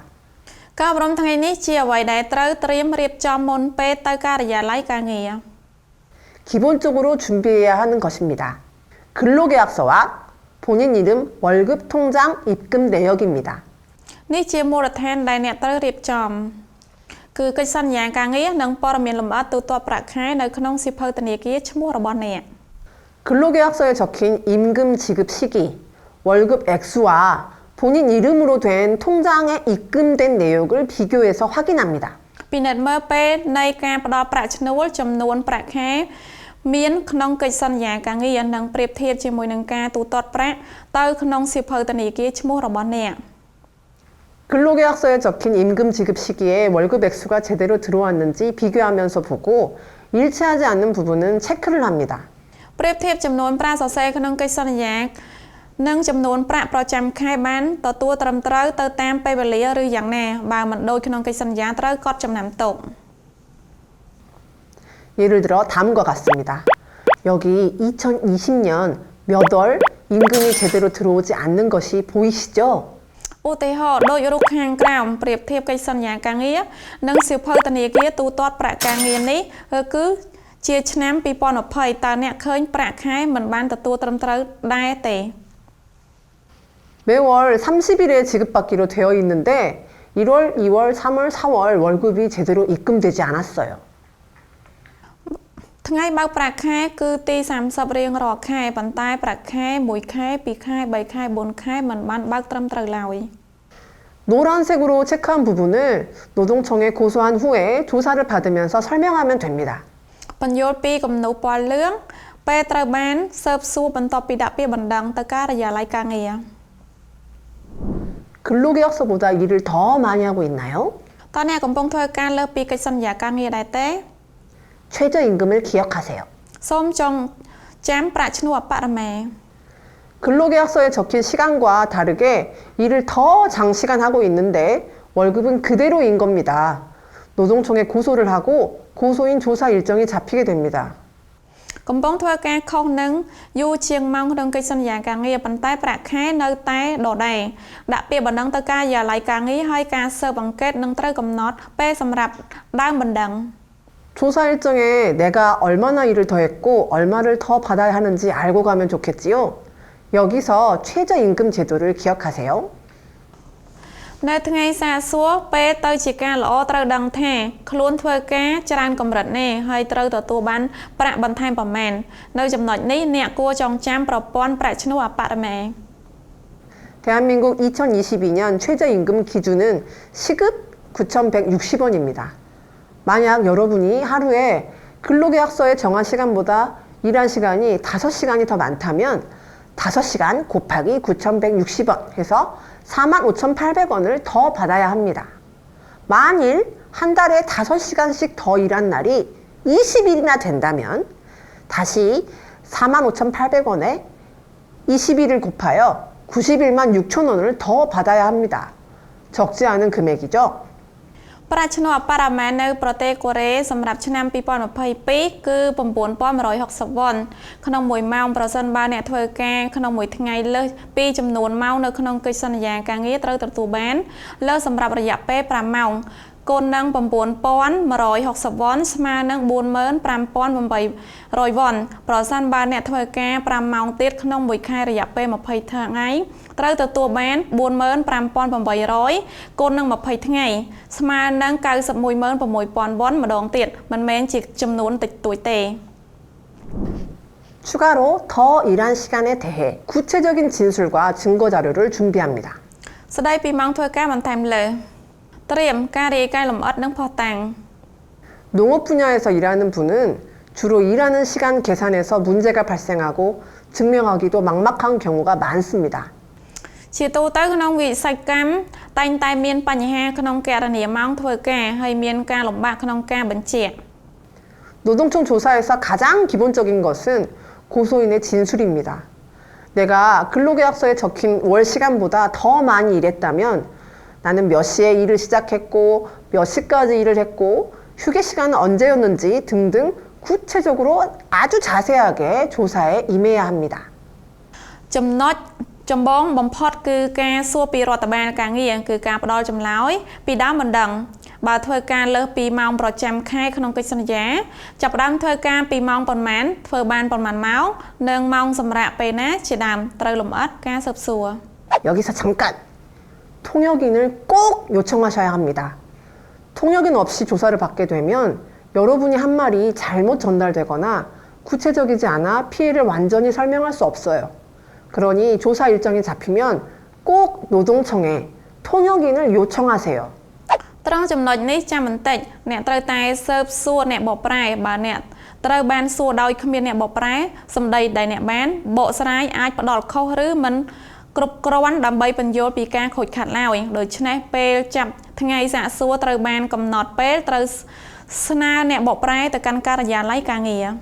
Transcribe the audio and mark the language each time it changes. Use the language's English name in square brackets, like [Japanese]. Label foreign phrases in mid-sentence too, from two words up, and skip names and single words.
[Khmer] ការអប់រំថ្ងៃនេះជាអ្វីដែលត្រូវត្រៀមរៀបចំមុនពេលទៅការិយាល័យការងារ [Korean] 기본적으로 준비해야 하는 것입니다. 근로계약서와 본인 이름, 월급, 통장, 입금 내역입니다. [Khmer] នេះជាមូលដ្ឋានដែលអ្នកត្រូវរៀបចំគឺកិច្ចសន្យាការងារនិងព័ត៌មានលម្អិតទូទាត់ប្រាក់ខែនៅក្នុងសៀវភៅធនាគារឈ្មោះរបស់អ្នក [Korean] 근로계약서에 적힌 임금 지급 시기, 월급 액수와 본인 이름으로 된 통장에 입금된 내역을 비교해서 확인합니다. [Khmer] ពិនិត្យមើលពេលនៃការផ្ដល់ប្រាក់ឈ្នួលចំនួនប្រាក់ខែមានក្នុងកិច្ចសន្យាការងារនិងប្រៀបធៀបជាមួយនឹងការទូទាត់ប្រាក់ទៅក្នុងសៀវភៅធនាគារឈ្មោះរបស់អ្នក [Korean] 근로계약서에 적힌 임금 지급 시기에 월급 액수가 제대로 들어왔는지 비교하면서 보고 일치하지 않는 부분은 체크를 합니다. [Khmer] ប្រៀបធៀបចំនួនប្រាក់សរសេរក្នុងកិច្ចសន្យានិងចំនួនប្រាក់ប្រចាំខែបានទទួលត្រឹមត្រូវទៅតាមពេលវេលាឬយ៉ាងណាបើមិនដូចក្នុងកិច្ចសន្យាត្រូវកត់ចំណាំទុក [Korean] 예를 들어 다음과 같습니다. 여기 2020년 몇 월 임금이 제대로 들어오지 않는 것이 보이시죠? [Khmer] ឧទាហរណ៍ដូចរូបខាងក្រោមប្រៀបធៀបកិច្ចសន្យាការងារនិងសៀវភៅធនាគារទូទាត់ប្រាក់ការងារនេះគឺជាឆ្នាំ 2020 តើអ្នកឃើញប្រាក់ខែមិនបានទទួលត្រឹមត្រូវដែរទេ [Korean] 매월 30일에 지급받기로 되어 있는데 1월, 2월, 3월, 4월 월급이 제대로 입금되지 않았어요. [Khmer] ថ្ងៃបើកប្រាក់ខែគឺទី 30 រៀងរាល់ខែប៉ុន្តែប្រាក់ខែ 1 ខែ 2 ខែ 3 ខែ 4 ខែមិនបានបើកត្រឹមត្រូវឡើយ [Korean] 노란색으로 체크한 부분을 노동청에 고소한 후에 조사를 받으면서 설명하면 됩니다. [Khmer] បញ្យល់ពីគំនូសពណ៌លឿងពេលត្រូវបានស៊ើបសួរបន្ទាប់ពីដាក់ពាក្យបណ្ដឹងទៅការិយាល័យការងារ [Korean] 근로계약서보다 일을 더 많이 하고 있나요? [Khmer] តើអ្នកកំពុងធ្វើការលើសពីកិច្ចសន្យាការងារដែរទេ [Korean] 최저임금을 기억하세요. [Khmer] សូមចងចាំប្រាក់ឈ្នួលអបរមា [Korean] 근로계약서에 적힌 시간과 다르게 일을 더 장시간 하고 있는데 월급은 그대로인 겁니다. 노동청에 고소를 하고 고소인 조사 일정이 잡히게 됩니다. [Khmer] កំពុងធ្វើការខុសនឹងយូរជាងម៉ោងក្នុងកិច្ចសន្យាការងារប៉ុន្តែប្រាក់ខែនៅតែដដែលដាក់ពាក្យបណ្ដឹងទៅការិយាល័យការងារហើយការស៊ើបអង្កេតនឹងត្រូវកំណត់ពេលសម្រាប់ដើមបណ្ដឹង [Korean] 조사 일정에 내가 얼마나 일을 더 했고 얼마를 더 받아야 하는지 알고 가면 좋겠지요. 여기서 최저임금 제도를 기억하세요. [Khmer] នៅថ្ងៃសាកសួរពេលទៅជាការល្អត្រូវដឹងថាខ្លួនធ្វើការច្រើនកម្រិតនេះហើយត្រូវទទួលបានប្រាក់បន្ថែមប្រមាណនៅចំណុចនេះអ្នកគួរចងចាំប្រព័ន្ធប្រាក់ឈ្នួលអបរមា [Korean] 대한민국 2022년 최저임금 기준은 시급 9,160원입니다. 만약 여러분이 하루에 근로계약서에 정한 시간보다 일한 시간이 5시간이 더 많다면 5시간 곱하기 9,160원 해서 45,800원을 더 받아야 합니다. 만일 한 달에 5시간씩 더 일한 날이 20일이나 된다면 다시 45,800원에 20일을 곱하여 91만 6천 원을 더 받아야 합니다. 적지 않은 금액이죠. [Khmer] ប្រាក់ឈ្នួលបរិមាណនៅប្រទេសកូរ៉េសម្រាប់ឆ្នាំ2022គឺ 9,160 វ៉ុនក្នុង1ម៉ោងប្រសិនបើអ្នកធ្វើការ ក្នុងមួយថ្ងៃលើសពីចំនួនម៉ោងនៅក្នុងកិច្ចសន្យាការងារត្រូវទទួលបានលើសសម្រាប់រយៈពេល5ម៉ោងគុណនឹង 9,160 វ៉ុនស្មើនឹង 45,800 វ៉ុនប្រសិនបើអ្នកធ្វើការ5ម៉ោងទៀតក្នុងមួយខែរយៈពេល20ថ្ងៃត្រូវទទួលបាន 45,800 គុណនឹង20ថ្ងៃស្មើនឹង 91,600 វ៉ុនម្ដងទៀតមិនមែនជាចំនួនតិចតួចទេ [Korean] 추가로 더 일한 시간에 대해 구체적인 진술과 증거 자료를 준비합니다. [Khmer] ស្ដីពីម៉ោងធ្វើការបន្ថែមលើត្រៀមការរាយការណ៍លម្អិតនិងភស្តុតាង [Korean] 농업 분야에서 일하는 분은 주로 일하는 시간 계산에서 문제가 발생하고 증명하기도 막막한 경우가 많습니다. [Khmer] ជាទូទៅក្នុងវិស័យកម្មតែងតែមានបញ្ហាក្នុងគណនាម៉ោងធ្វើការហើយមានការលំបាកក្នុងការបញ្ជាក់ [Korean] 노동청 조사에서 가장 기본적인 것은 고소인의 진술입니다. 내가 근로계약서에 적힌 월 시간보다 더 많이 일했다면 나는 몇 시에 일을 시작했고 몇 시까지 일을 했고 휴게 시간은 언제였는지 등등 구체적으로 아주 자세하게 조사에 임해야 합니다. [Khmer] ចំណុចចម្បងបំផុតគឺការសួរពីរដ្ឋបាលការងារគឺការផ្ដល់ចម្លើយពីដើមមិនដឹងបើធ្វើការលើសពីម៉ោងប្រចាំខែក្នុងកិច្ចសន្យាចាប់ផ្ដើមធ្វើការពីម៉ោងប៉ុន្មានធ្វើបានប៉ុន្មានម៉ោងនិងម៉ោងសម្រាប់ពេលណាជាដើមត្រូវលម្អិតការស៊ើបសួរ [Korean] 여기서 잠깐 통역인을 꼭 요청하셔야 합니다. 통역인 없이 조사를 받게 되면 여러분이 한 말이 잘못 전달되거나 구체적이지 않아 피해를 완전히 설명할 수 없어요. 그러니 조사 일정이 잡히면 꼭 노동청에 통역인을 요청하세요. [Khmer] ត្រង់ចំណុចនេះចាំបន្តិចអ្នកត្រូវតែស៊ើបសួរអ្នកបកប្រែបើអ្នកត្រូវបានសួរដោយគ្មានអ្នកបកប្រែសម្ដីដែលអ្នកបានបកស្រាយអាចផ្ដល់ខុសឬមិនគ្រប់គ្រាន់ដើម្បីបញ្យល់ពីការខូចខាតឡើយដូច្នេះពេលចាប់ថ្ងៃសាកសួរត្រូវបានកំណត់ពេលត្រូវស្នើអ្នកបកប្រែទៅកាន់ការិយាល័យការងារ